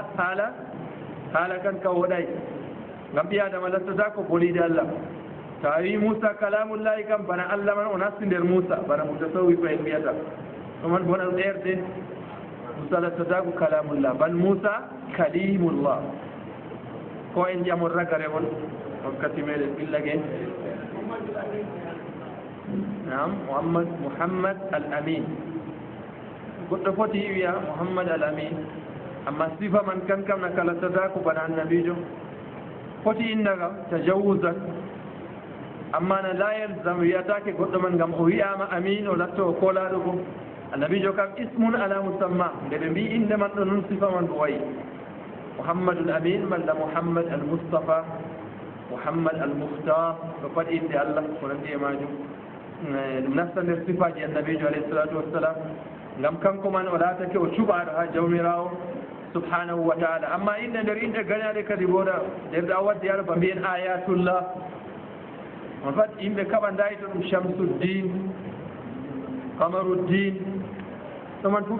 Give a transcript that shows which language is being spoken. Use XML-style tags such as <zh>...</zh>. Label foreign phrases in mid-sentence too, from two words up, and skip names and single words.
<ff>haala kan ka woɗay ngam ɓi adama lattata ko bolide Allah ta wi Musa kalamullahi kam bana Allah man o nasti nder Musa bana mutasawwi ko en mbiyata ɗuman bona ɗum erde Musa lattata ko kalamullah bal Musa kalimullah ko en jamon ragare on wakkati meɗen ɓillage نعم محمد الأمين goɗɗo foti wiya Muhammad al amin amma sifa man kan kam na kala tata ko bana annabijo foti inna kam tajawuzan amma na</ff> <ar>لا يلزم</ar> <ff>wiyatake goɗɗo man ngam o wiyama amin o latto o kolaɗo ko annabijo kam</ff> <ar>اسم على مسمى</ar> <ff>nde ɓe mbi inde man ɗo noon sifa man ɗo wayi Muhammadul amin malla Muhammad al mustafa Muhammad al mukhtar ɗo pat inde Allah ko nandi e majum ɗum nasta nder sifaji annabijo</ff> <ar>عليه الصلاة والسلام</ar> <ff>ngam kanko man o laatake o cuɓaɗo ha jawmirawo</ff> <ar>سبحانه وتعالى</ar> <ff>amma inde nder inde gañaɗe kadi boɗa nder a waddi ara ba mbiyen ayatullah on fat yimɓe kaɓa dayto ɗum Shamsuddin Qamaruddin ɗuman fu ɓi</ff>